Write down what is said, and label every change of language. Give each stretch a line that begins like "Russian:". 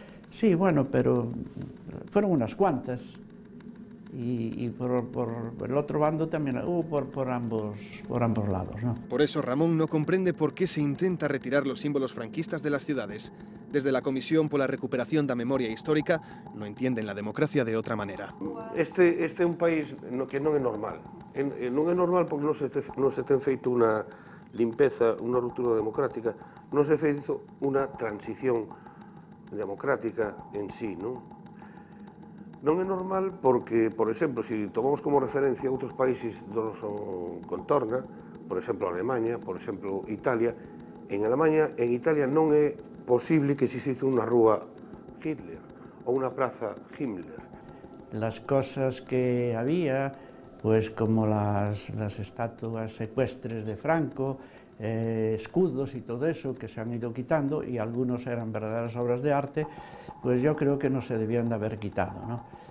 Spanish: Sí, bueno, pero fueron unas cuantas. Y por el otro bando también hubo por ambos lados, ¿no? Por eso Ramón no comprende por qué se intenta retirar los símbolos franquistas de las ciudades. Desde la Comisión por la Recuperación da Memoria Histórica no entienden la democracia de otra manera.
Galician: Este é un país que non é normal. Non é normal porque non se ten feito unha limpeza, unha ruptura democrática, non se feito unha transición democrática en sí, non? Non é normal porque, por exemplo, se tomamos como referencia outros países do noso contorna, por exemplo, Alemania, por exemplo, Italia, en Italia non é posible que existe unha rúa Hitler ou unha praza Himmler.
Spanish: Las cosas que había, pues como las estatuas ecuestres de Franco, escudos y todo eso que se han ido quitando, y algunos eran verdaderas obras de arte, pues yo creo que no se debían de haber quitado, ¿no?